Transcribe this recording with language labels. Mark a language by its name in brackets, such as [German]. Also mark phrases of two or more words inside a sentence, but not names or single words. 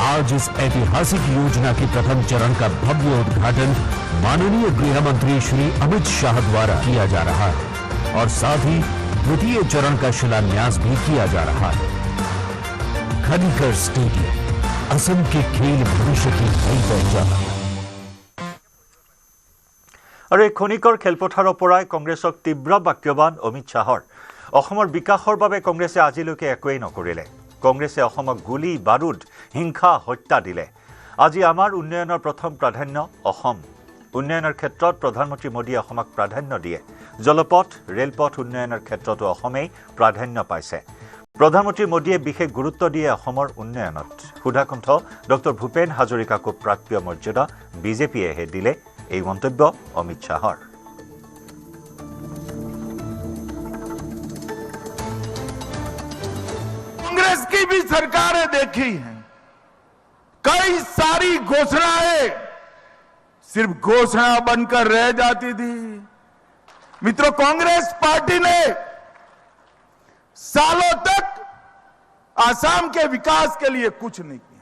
[Hindi] आज इस ऐतिहासिक योजना के प्रथम चरण का भव्य उद्घाटन माननीय गृह मंत्री श्री अमित शाह द्वारा किया जा रहा है और साथ ही द्वितीय चरण का शिलान्यास भी किया जा रहा है। खनिकर स्टेडियम असम के खेल भविष्य की नई पहचान। [Assamese] আৰু এই খনিকৰ খেলপথাৰৰ পৰাই কংগ্ৰেছক তীব্ৰ বাক্যবান অমিত শ্বাহৰ অসমৰ বিকাশৰ বাবে কংগ্ৰেছে আজিলৈকে একোৱেই নকৰিলে। কংগ্ৰেছে অসমক গুলী বাৰুদ হিংসা হত্যা দিলে। আজি আমাৰ উন্নয়নৰ প্ৰথম প্ৰাধান্য অসম। উন্নয়নৰ ক্ষেত্ৰত প্ৰধানমন্ত্ৰী মোদীয়ে অসমক প্ৰাধান্য দিয়ে। জলপথ ৰেলপথ উন্নয়নৰ ক্ষেত্ৰতো অসমেই প্ৰাধান্য পাইছে। প্ৰধানমন্ত্ৰী মোদীয়ে বিশেষ গুৰুত্ব দিয়ে অসমৰ উন্নয়নত। সুধাকণ্ঠ ডক্টৰ ভূপেন হাজৰিকাকো প্ৰাপ্য মৰ্যাদা বিজেপিয়েহে দিলে। এই মন্তব্য অমিত শাহৰ। [Hindi] कांग्रेस की भी सरकारें देखी हैं, कई सारी घोषणाएं सिर्फ घोषणा बनकर रह जाती थी। मित्रों, कांग्रेस पार्टी ने सालों तक आसाम के विकास के लिए कुछ नहीं किया।